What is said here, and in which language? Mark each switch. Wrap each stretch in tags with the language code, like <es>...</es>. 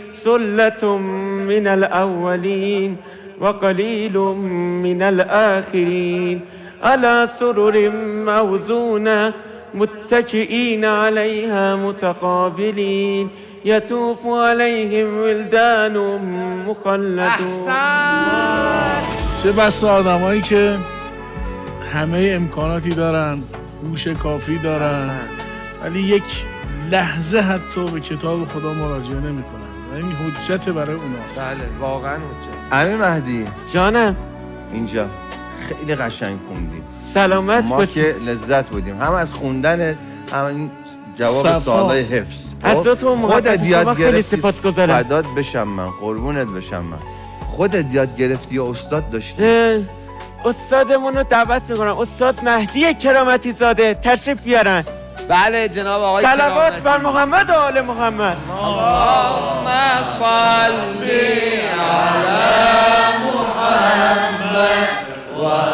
<ar>ثلة من الأولين وقليل من الآخرين. على سرر موزونة متكئين عليها متقابلين. يطوف عليهم ولدان مخلدون.</ar> <fa>احسن. چه بسا آدمایی که همه امکاناتی دارن، هوش کافی دارن، ولی یک لحظه حتی به کتاب خدا مراجعه نمی‌کنن. و این حجت برای اوناست. بله واقعا حجت. امیر مهدی جانم. اینجا خیلی قشنگ خوندی. سلامت ما باشی. که لذت بودیم هم از خوندنت هم این جواب سوالای حفظ. از تو خودت یاد خیلی گرفتی. سپاسگزارم. فدات بشم من، قربونت بشم من. خودت یاد گرفتی یا استاد داشتی؟ استادمون رو دعوت میکنم. استاد مهدی کرامتی زاده تشریف بیارن. بله جناب آقای صلوات بر محمد و آل محمد.</fa> <ar>اللهم صل علی محمد و</ar>